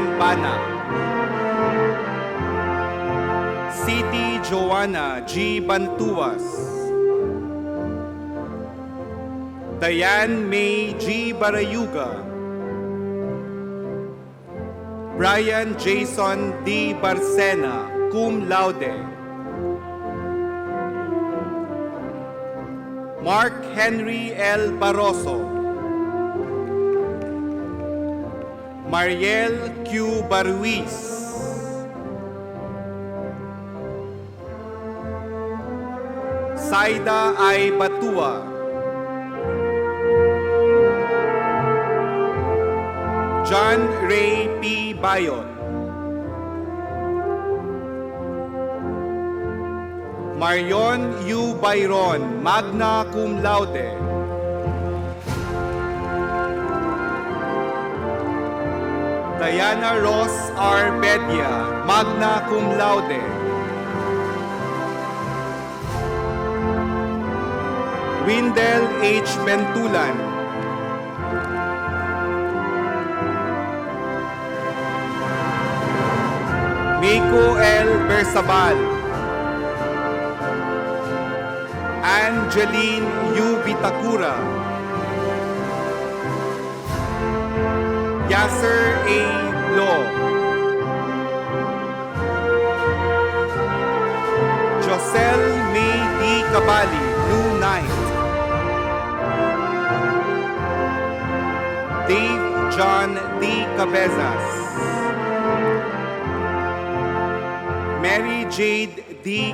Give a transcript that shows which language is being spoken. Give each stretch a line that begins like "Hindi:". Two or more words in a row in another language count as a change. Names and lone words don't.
English: Bana, City Joanna G. Bantuas, Diane May G. Barayuga, Brian Jason D. Barcena,
Latin: cum laude,
English: Mark Henry L. Barroso, Mariel Q. Baruiz, Saida I. Batua, John Ray P. Bayot, Marion U. Bayron,
Latin: magna cum laude. Diana Ross R. Bedia, magna cum laude. Windel H.
English: Bentulan, Miko L. Bersabal, Angeline U. Bitakura, Yasser A. Law, Josel May D. Cabali, Blue Knight, Dave John D. Cabezas, Mary Jade D.